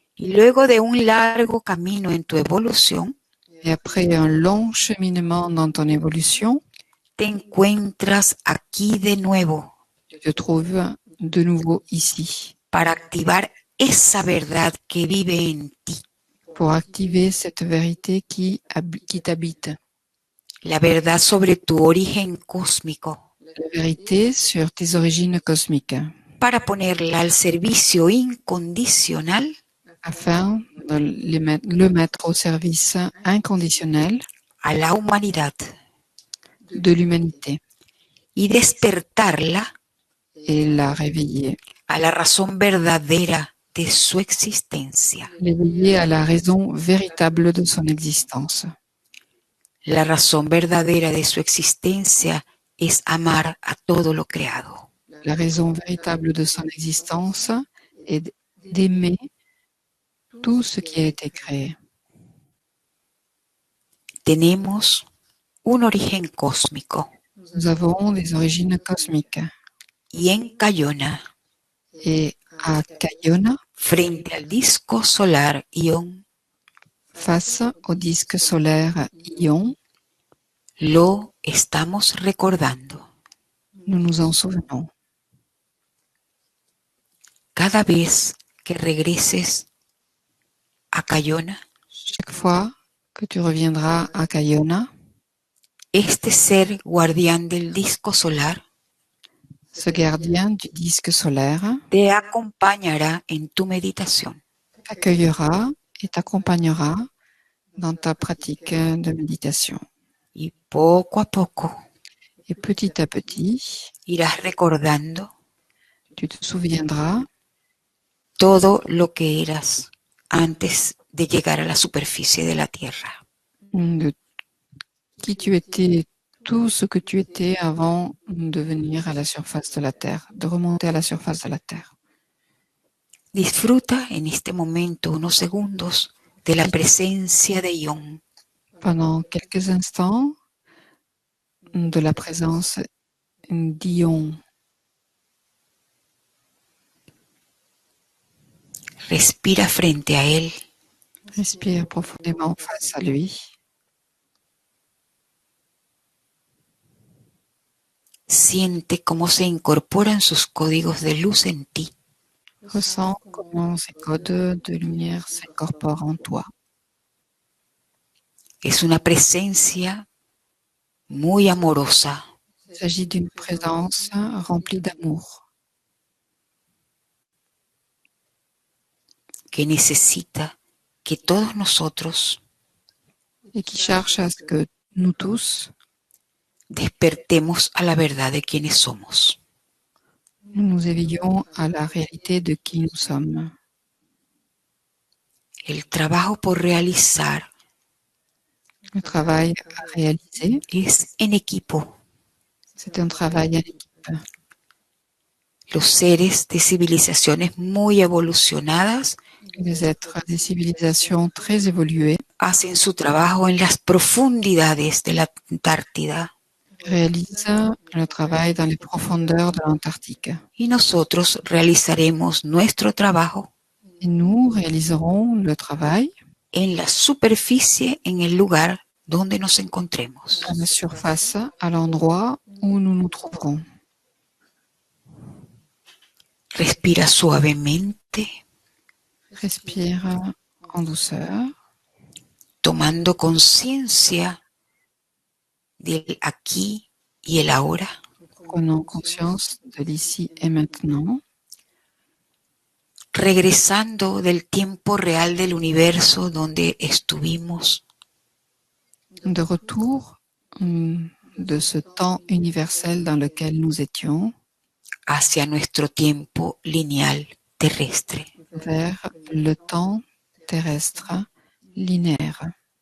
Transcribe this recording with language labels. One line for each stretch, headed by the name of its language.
Spanish: Y luego de un largo camino en tu evolución,
French: Et après un long cheminement dans ton évolution,
Spanish: te encuentras aquí de nuevo
French: tu te trouves de nouveau ici
Spanish: para activar esa verdad que vive en ti.
French: pour activer cette vérité qui t'habite.
Spanish: La verdad sobre tu origen cósmico,
French: La vérité sur tes origines cosmiques,
Spanish: para ponerla al servicio incondicional
French: afin de le mettre au service inconditionnel
Spanish: a la humanidad
French: de l'humanité
Spanish: y despertarla
French: et la réveiller.
Spanish: a la razón verdadera de su existencia.
French: L'éveiller à la raison véritable de son existence.
Spanish: La razón verdadera de su existencia es amar a todo lo creado.
French: La raison véritable de son existence est d'aimer tout ce qui a été créé.
Spanish: Tenemos un origen cósmico
French: Nous avons des origines cosmiques.
Spanish: y en Cayona,
French: Et à Cayona,
Spanish: frente al disco solar Ion,
French: face au disque solaire Ion,
Spanish: lo estamos recordando.
French: nous nous en souvenons.
Spanish: Cada vez que regreses a Cayona,
French: Chaque fois que tu reviendras à Cayona,
Spanish: este ser guardián del disco solar
French: ce gardien du disque solaire
Spanish: te acompañará en tu meditación.
French: t'accueillera et t'accompagnera dans ta pratique de méditation.
Spanish: Y poco a poco
French: Et petit à petit,
Spanish: irás recordando
French: tu te souviendras
Spanish: todo lo que eras antes de llegar a la superficie de la Tierra.
French: de qui tu étais, tout ce que tu étais avant de venir à la surface de la Terre, de remonter à la surface de la Terre.
Spanish: Disfruta en este momento unos segundos de la presencia de Ion.
French: Pendant quelques instants, de la présence d'Ion.
Spanish: Respira frente a él.
French: Respire profondément face à lui.
Spanish: Siente cómo se incorporan sus códigos de luz en ti.
French: Ressens comment ces codes de lumière s'incorporent en toi.
Spanish: Es una presencia muy amorosa.
French: Il s'agit d'une présence remplie d'amour
Spanish: que necesita que todos nosotros
French: et qui cherche à ce que nous tous,
Spanish: despertemos a la verdad de quienes somos.
French: nous nous éveillons à la réalité de qui nous sommes.
Spanish: El trabajo por realizar
French: Le travail à réaliser,
Spanish: es en equipo.
French: c'est un travail en équipe.
Spanish: Los seres de civilizaciones muy evolucionadas
French: Les êtres des civilisations très évoluées
Spanish: hacen su trabajo en las profundidades de la Antártida
French: réalisent le travail dans les profondeurs de l'Antarctique.
Spanish: y nosotros realizaremos nuestro trabajo
French: Et nous réaliserons le travail
Spanish: en la superficie en el lugar donde nos encontremos.
French: à la surface, à l'endroit où nous nous trouverons.
Spanish: Respira suavemente,
French: Respire en douceur,
Spanish: tomando conciencia del aquí y el ahora.
French: prenant conscience de l'ici et maintenant,
Spanish: Regresando del tiempo real del universo donde estuvimos
French: de retour de ce temps universel dans lequel nous étions
Spanish: hacia nuestro tiempo lineal terrestre.
French: vers le temps terrestre linéaire.